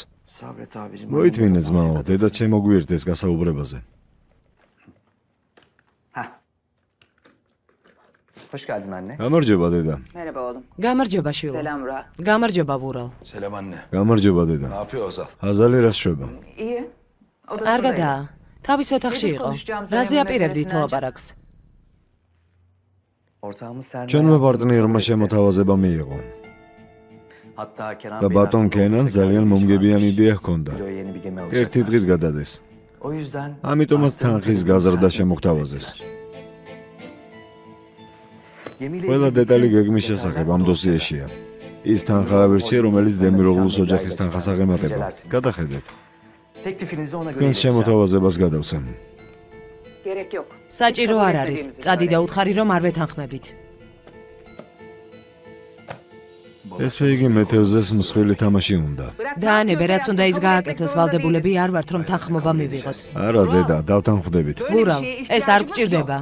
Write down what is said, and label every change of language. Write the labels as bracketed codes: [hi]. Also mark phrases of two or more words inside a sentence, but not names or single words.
[ka] მოითმინე ძმაო, დედა შემოგვიერთდეს გასაუბრებაზე. [tr] Hoş geldin anne. [ka] გამარჯობა დედა. [tr] Merhaba oğlum. [ka] გამარჯობა შვილო. [tr] Selam Murat. [ka] გამარჯობა ვურალ. [tr] Selam anne. [ka] გამარჯობა დედა. [tr] Ne yapıyor Ozal? [ka] აზალი რას შვება? [tr] İyi. [ka] არგადაა. თავის ოთახში იყო. რაზე აპირებდით ლაპარაკს? [tr] Ortağımız Sermet. [ka] ჩვენმა პარტნიორმა შემოთავაზება მიიღო. [tr] Hatta Kenan [ka] და ბატონ კენან ძალიან მომგებიანი იდეა ჰქონდა. [tr] yeni bir gemi alacak. [ka] ერთი დღით გადადეს. [tr] O yüzden [ka] ამიტომაც თანხის გაზრდა შემოგთავაზეს. ყველა დეტალი გეგმის შესახებ ამ დოსიეშია. ის თანხა ავირჩია, რომელიც დემიროღლუს ოჯახის თანხას აღემატება. გადახედეთ. [tr] teklifinizi ona göre. [ka] თქვენს შემოთავაზებას გადავცემ. [tr] Gerek yok. [ka] საჭირო არ არის. წადი და უთხარი რომ არ ვეთანხმებით. ესე იგი მეთევზეს მსხვილი თამაში უნდა. დაანებე, რაც უნდა ის გააკეთოს, ვალდებულები არ ვართ, რომ თანხმობა მივიღოთ. არა, დედა, დავთანხმდებით. ურავ, ეს არ გჭირდება.